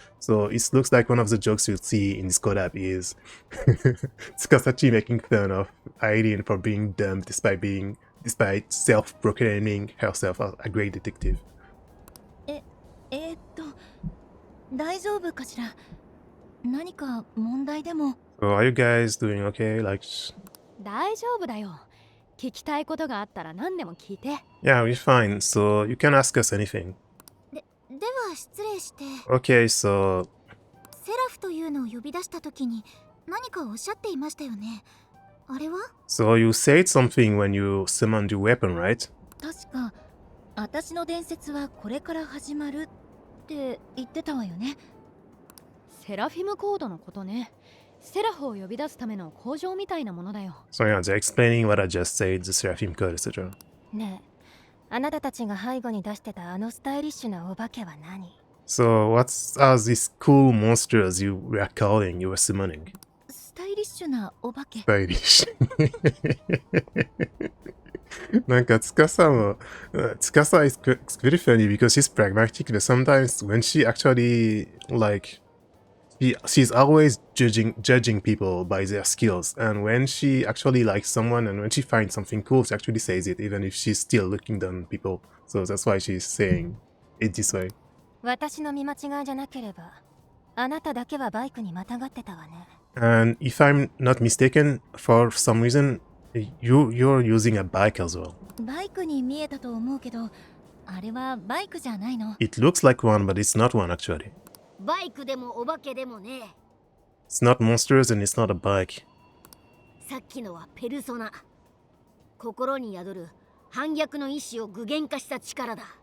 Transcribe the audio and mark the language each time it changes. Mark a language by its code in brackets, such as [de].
[en] So it looks like one of the jokes you'll see in this collab is Tsukasa making fun of Irene for being dumb despite self-proclaiming herself as a great detective. [ja] 大丈夫かしら。何か問題でも。 [en] So are you guys doing okay? Like, [ja] 大丈夫だよ。聞きたいことがあったら何でも聞いて。 [en] yeah, we're fine. So you can ask us anything. [ja] では失礼して。 [en] Okay, so [ja] セラフというのを呼び出したときに何かおっしゃっていましたよね。あれは？ [en] you said something when you summoned your weapon, right? [ja] 確か、私の伝説はこれから始まるって言ってたわよね。セラフィムコードのことね。セラフを呼び出すための工場みたいなものだよ。 [en] So yeah, they're explaining what I just said, the Seraphim code, etc. [ja] ねえ、あなたたちが背後に出してたあのスタイリッシュなお化けは何？ [en] So what's these cool monsters you were calling, you were summoning? [ja] スタイリッシュなお化け。 [en] Stylish. なんかTsukasa is very funny because she's pragmatic, but sometimes when she actually like she's always judging people by their skills, and when she actually likes someone and when she finds something cool, she actually says it even if she's still looking down on people. So that's why she's saying it this way. [ja] 私の見間違いじゃなければ、あなただけはバイクにまたがってたわね。 [en] And if I'm not mistaken, for some reason you're using a bike as well. [ja] バイクに見えたと思うけど、あれはバイクじゃないの。 [en] It looks like one, but it's not one actually. [ja] バイクでもお化けでもね。 [en] It's not monsters and it's not a bike. [ja] さっきのはペルソナ。心に宿る反逆の意志を具現化した力だ。